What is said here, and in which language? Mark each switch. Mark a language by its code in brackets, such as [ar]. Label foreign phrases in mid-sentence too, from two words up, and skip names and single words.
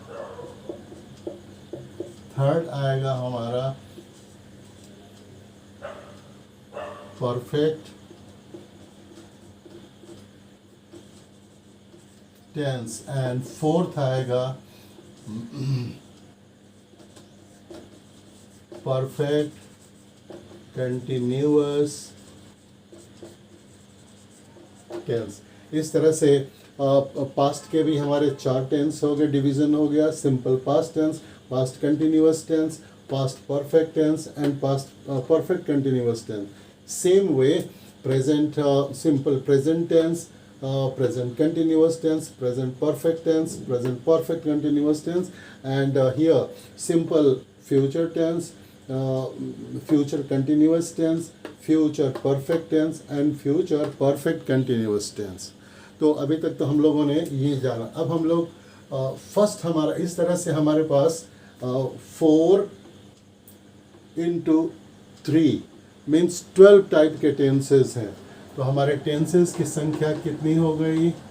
[hi] थर्ड आएगा हमारा [en] perfect tense, and fourth [hi] आएगा [en] perfect continuous tense. [hi] इस तरह से पास्ट के भी हमारे 4 टेंस हो गए, डिवीजन हो गया। [en] simple past tense, past continuous tense, past perfect tense, and past perfect continuous tense. same way present simple present tense, present continuous tense, present perfect tense, present perfect continuous tense, and here simple future tense, future continuous tense, future perfect tense, and future perfect continuous tense. [hi] तो अभी तक तो हम लोगों ने ये जाना। अब हम लोग फर्स्ट हमारा इस तरह से हमारे पास 4 into 3 मीन्स 12 टाइप के टेंसेस हैं। तो हमारे टेंसेस की संख्या कितनी हो गई?